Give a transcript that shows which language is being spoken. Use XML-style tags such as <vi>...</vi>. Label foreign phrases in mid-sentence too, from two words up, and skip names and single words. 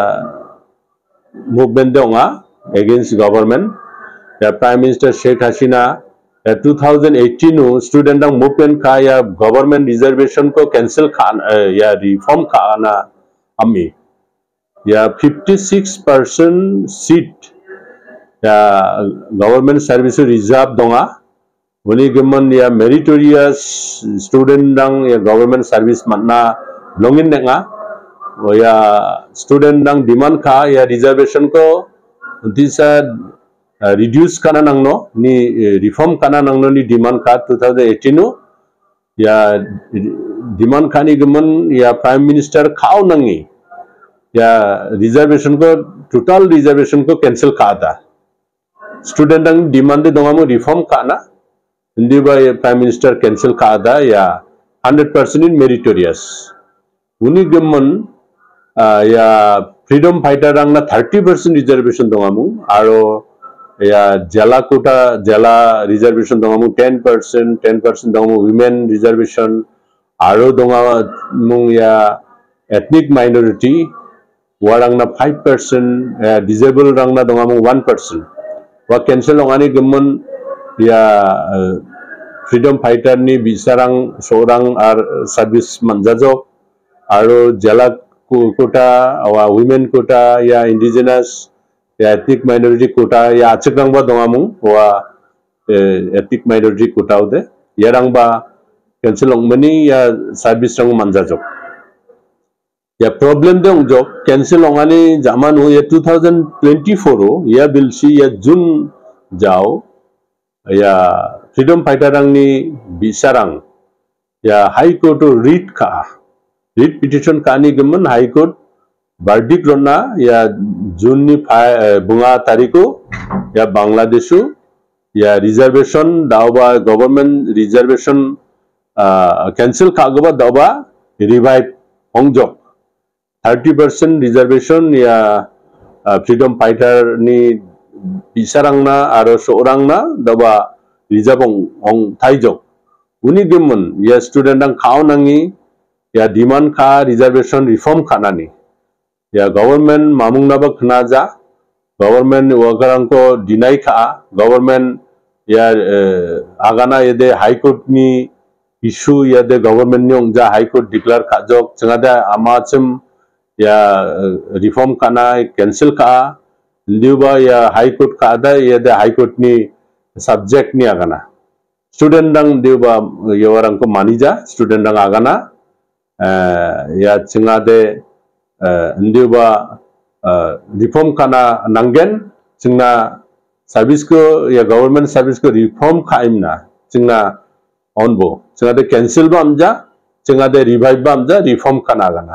<grt>movement onga</grt> <en>against government</en> <grt>ya</grt> <en>Prime Minister</en> <grt>Sheikh Hasina ya 2018 student ang movement ka ya</grt> <en>government reservation</en> <grt>ko cancel ka ya reform ka na ami ya 56% seat ya</grt> <en>government service</en> <grt>reserve donga uni gemon ya</grt> <en>meritorious student</en> <grt>ang ya</grt> <en>government service</en> <grt>manna longin nga ya student ang demand ka ya reservation ko Disa reduce kana nangno ni reform kana nangno ni demand ka 2018 ya demand kani gemen ya</grt> <en>Prime Minister</en> <grt>khao nangi ya reservation ko</grt> <en>total reservation</en> <grt>ko cancel ka da student ang demand de dongamu reform kana indi ba ya</grt> <en>Prime Minister cancel</en> <grt>ka da ya 100% in meritorious uni gemen ya</grt> <en>freedom fighter</en> <grt>rang na 30% reservation dongamu aro ya jala kota jala reservation dongamu 10% dongamu</grt> <en>women reservation</en> <grt>aro dongamu ya</grt> <en>ethnic minority</en> <grt>warang na 5% disabled rang na dongamu 1% wa cancel ongani gemon ya</grt> <en>freedom fighter</en> <grt>ni bisarang sorang ar service manjajok aro jala quota or</grt> <en>women quota</en> <grt>ya indigenous ya</grt> <en>ethnic minority quota</en> <grt>ya achikrang ba dongamu wa</grt> <en>ethnic minority quota</en> <grt>ude yarang ba cancel ongmani ya service rang manjajok ya problem de ongjok cancel ongani zaman hu ya 2024 ya bilsi ya june jao ya</grt> <en>freedom fighter</en> <grt>rang ni bisarang ya</grt> <en>high court</en> <grt>read ka</grt> <en>Read petition</en> <grt>kani gemen</grt> <en>High Court verdict</en> <grt>rona ya June ni bunga tariku ya Bangladeshu ya reservation dawa</grt> <en>government reservation cancel</en> <grt>kagoba dawa revive ongjok 30% reservation ya</grt> <en>freedom fighter</en> <grt>ni bisarang na aro seorang na dawa reserve ong taijok uni gemen ya student ang khao nangi ya demand ka</grt> <en>reservation reform</en> <grt>kanani ya government mamung naba khnaja</grt> <en>government worker</en> <grt>ko deny ka government ya agana yede</grt> <en>high court</en> <grt>ni issue yede government ni ongja</grt> <en>high court declare</en> <grt>kajok changada amachim ya reform kana cancel ka ndiba ya</grt> <en>high court</en> <grt>ka ada yede</grt> <en>high court</en> <grt>ni subject ni agana student dang ndiba yawarang ko manija student dang agana ya chingade ndiba reform kana nangen chingna service ko ya</grt> <en>government service</en> <grt>ko reform khaimna chingna onbo chingade cancel ba amja Cengade revive bamja reform kanagana.</grt>